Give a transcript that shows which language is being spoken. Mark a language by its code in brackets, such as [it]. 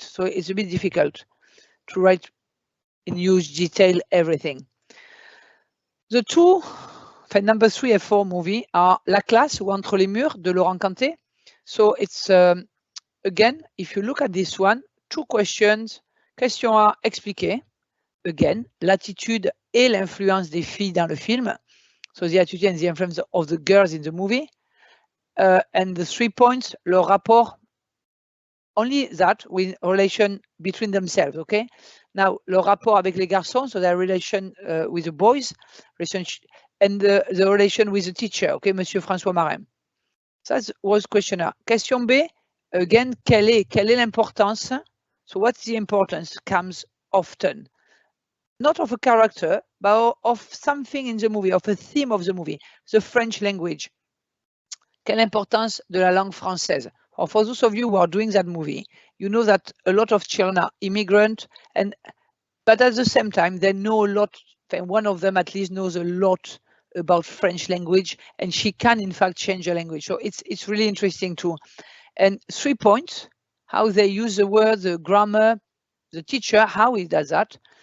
[en] So it's a bit difficult to write in huge detail everything. The two, number 3 and 4 movie are La Classe ou Entre les Murs de Laurent Canté. So it's, again, if you look at this one, 2 questions. [fr] Question A, expliquer. Again, l'attitude et l'influence des filles dans le film. [en] So the attitude and the influence of the girls in the movie. And the 3 points, [fr] le rapport, [en] only that with relation between themselves, okay? Now, [fr] le rapport avec les garçons, [en] so their relation with the boys, and the relation with the teacher, okay, Monsieur François Marin. That was question A. Question B, again, [fr] quelle est l'importance? [en] So what's the importance comes often? Not of a character, but of something in the movie, of a theme of the movie, the French language. [fr] Quelle importance de la langue française? [en] Or for those of you who are doing that movie, you know that a lot of children are immigrant, but at the same time, they know a lot, one of them at least knows a lot about French language, and she can in fact change the language. So it's really interesting too. And 3 points, how they use the word, the grammar, the teacher, how he does that.